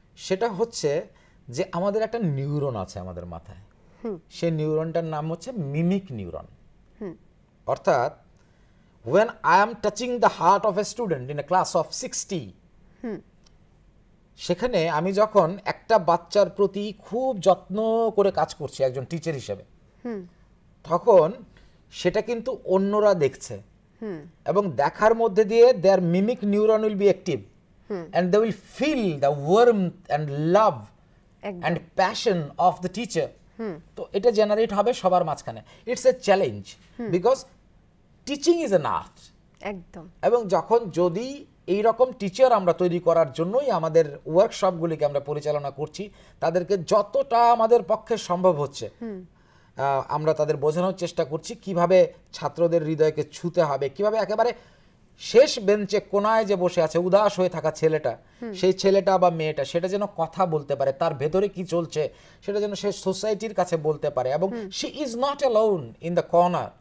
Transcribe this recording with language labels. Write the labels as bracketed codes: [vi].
[bn] সেটা হচ্ছে যে আমাদের একটা নিউরন আছে আমাদের মাথায়, সেই নিউরনটার নাম হচ্ছে মিমিক নিউরন। অর্থাৎ [en] when I am touching the heart of a student in a class of 60, [bn] সেখানে আমি যখন একটা বাচ্চার প্রতি খুব যত্ন করে কাজ করছি একজন টিচার হিসেবে, তখন সেটা কিন্তু অন্যরা দেখছে, এবং দেখার মধ্যে দিয়ে [en] their mimic neuron will be active and they will feel the warmth and love and passion of the teacher. [bn] তো এটা জেনারেট হবে সবার মাঝখানে। [en] It's a challenge because teaching is an art. [bn] একদম। এবং যখন যদি এই রকম টিচার আমরা তৈরি করার জন্যই আমাদের ওয়ার্কশপগুলিকে আমরা পরিচালনা করছি, তাদেরকে যতটা আমাদের পক্ষে সম্ভব হচ্ছে আমরা তাদের বোঝানোর চেষ্টা করছি কিভাবে ছাত্রদের হৃদয়কে ছুঁতে হবে, কিভাবে একেবারে শেষ বেঞ্চে কোনায় যে বসে আছে উদাস হয়ে থাকা ছেলেটা, সেই ছেলেটা বা মেয়েটা সেটা যেন কথা বলতে পারে, তার ভেতরে কি চলছে সেটা যেন সে সোসাইটির কাছে বলতে পারে, এবং [en] she is not alone in the corner,